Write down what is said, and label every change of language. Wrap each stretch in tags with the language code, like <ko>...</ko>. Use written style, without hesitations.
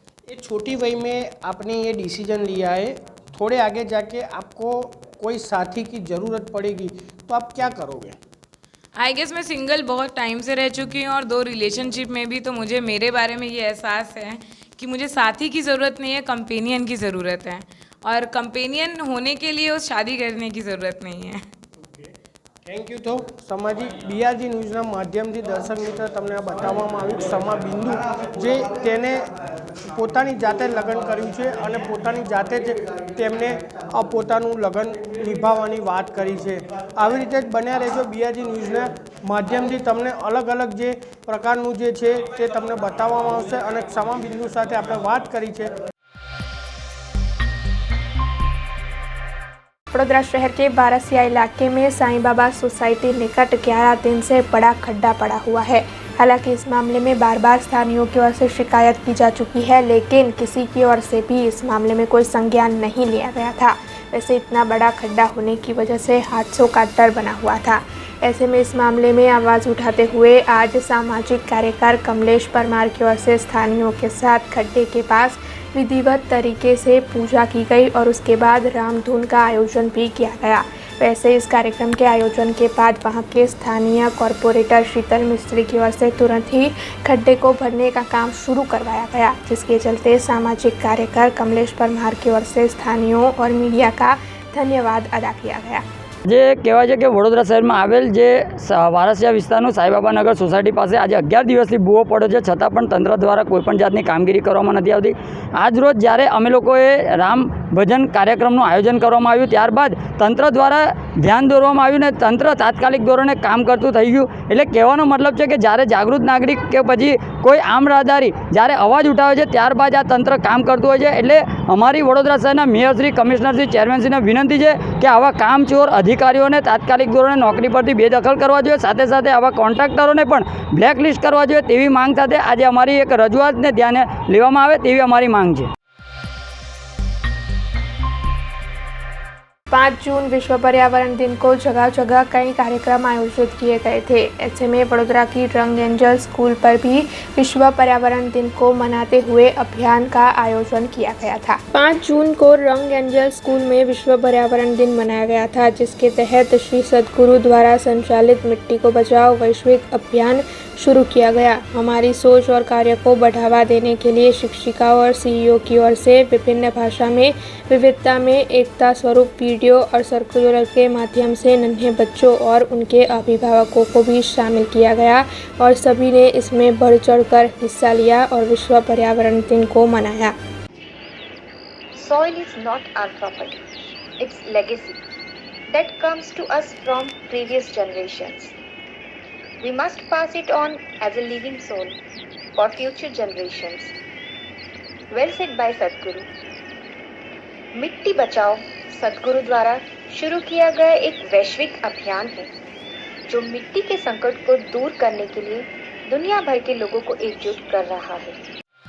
<hi>ये छोटी वय में आपने ये डिसीजन लिया है, थोड़े आगे जाके आपको कोई साथी की ज़रूरत पड़ेगी तो आप क्या करोगे? आई गेस मैं सिंगल बहुत टाइम से रह चुकी हूँ और 2 रिलेशनशिप में भी, तो मुझे मेरे बारे में ये एहसास है कि मुझे साथी की ज़रूरत नहीं है, कंपेनियन की ज़रूरत है, और कंपेनियन होने के लिए उस शादी करने की ज़रूरत नहीं है।</hi> <gu>Thank you. तो समाजी BRG ન્યૂઝના માધ્યમથી દર્શક મિત્ર તમને આ બતાવવામાં આવ્યું સમા બિંદુ જે તેને પોતાની જાતે લગ્ન કર્યું છે અને પોતાની જાતે જ તેમને પોતાનું લગ્ન નિભાવવાની વાત કરી છે। આવી રીતે જ બન્યા રહેજો BRG ન્યૂઝના માધ્યમથી તમને અલગ અલગ જે પ્રકારનું જે છે તે તમને બતાવવામાં આવશે અને સમા બિંદુ સાથે આપણે વાત કરી છે।</gu> <hi>वडोदरा शहर के बारसिया इलाके में साईं बाबा सोसाइटी निकट 11 दिन से बड़ा खड्डा पड़ा हुआ है। हालांकि इस मामले में बार बार स्थानीयों की ओर से शिकायत की जा चुकी है, लेकिन किसी की ओर से भी इस मामले में कोई संज्ञान नहीं लिया गया था। वैसे इतना बड़ा खड्डा होने की वजह से हादसों का डर बना हुआ था। ऐसे में इस मामले में आवाज़ उठाते हुए आज सामाजिक कार्यकर कमलेश परमार की ओर से स्थानीयों के साथ खड्डे के पास विधिवत तरीके से पूजा की गई और उसके बाद रामधुन का आयोजन भी किया गया। वैसे इस कार्यक्रम के आयोजन के बाद वहां के स्थानीय कॉरपोरेटर शीतल मिस्त्री की ओर से तुरंत ही खड्डे को भरने का काम शुरू करवाया गया, जिसके चलते सामाजिक कार्यकर कमलेश परमार की ओर से स्थानीयों और मीडिया का धन्यवाद अदा किया गया।</hi> <gu>જે કહેવાય છે કે વડોદરા શહેરમાં આવેલ જે વારસિયા વિસ્તારનું સાંઈબાબાનગર સોસાયટી પાસે આજે 11 દિવસથી ભૂવો પડ્યો છે, છતાં પણ તંત્ર દ્વારા કોઈપણ જાતની કામગીરી કરવામાં નથી આવતી। આજ રોજ જ્યારે અમે લોકોએ રામ ભજન કાર્યક્રમનું આયોજન કરવામાં આવ્યું, ત્યારબાદ તંત્ર દ્વારા ધ્યાન દોરવામાં આવ્યું ને તંત્ર તાત્કાલિક ધોરણે કામ કરતું થઈ ગયું। એટલે કહેવાનો મતલબ છે કે જ્યારે જાગૃત નાગરિક કે પછી કોઈ આમ રાહદારી જ્યારે અવાજ ઉઠાવે છે ત્યારબાદ આ તંત્ર કામ કરતું હોય છે। એટલે અમારી વડોદરા શહેરના મેયરશ્રી, કમિશનરશ્રી, ચેરમેનશ્રીને વિનંતી છે કે આવા કામચોર અધિકારીઓને તાત્કાલિક ધોરણે નોકરી પરથી બેદખલ કરવા જોઈએ, સાથે સાથે આવા કોન્ટ્રાક્ટરોને પણ બ્લેકલિસ્ટ કરવા જોઈએ તેવી માંગ સાથે આજે અમારી એક રજૂઆતને ધ્યાને લેવામાં આવે તેવી અમારી માંગ છે।</gu> <hi>5 जून विश्व पर्यावरण दिन को जगह जगह कई कार्यक्रम आयोजित किए गए थे। ऐसे में वडोदरा की रंग एंजल स्कूल पर भी विश्व पर्यावरण दिन को मनाते हुए अभियान का आयोजन किया गया था। 5 जून को रंग एंजल स्कूल में विश्व पर्यावरण दिन मनाया गया था, जिसके तहत श्री सद्गुरु द्वारा संचालित मिट्टी को बचाओ वैश्विक अभियान शुरू किया गया। हमारी सोच और कार्य को बढ़ावा देने के लिए शिक्षिकाओं और सीईओ की ओर से विभिन्न भाषा में विविधता में एकता स्वरूप वीडियो और सर्कुलर के माध्यम से नन्हे बच्चों और उनके अभिभावकों को भी शामिल किया गया और सभी ने इसमें बढ़ चढ़कर हिस्सा लिया और विश्व पर्यावरण दिन को मनाया।</hi> <en>Soil is not our property, it's legacy that comes to us from previous generations. We must pass it on as a living soul for future generations. Well said by Sadhguru.</en> <hi>मिट्टी बचाओ सद्गुरु द्वारा शुरू किया गया एक वैश्विक अभियान है, जो मिट्टी के संकट को दूर करने के लिए दुनिया भर के लोगों को एकजुट कर रहा है।</hi>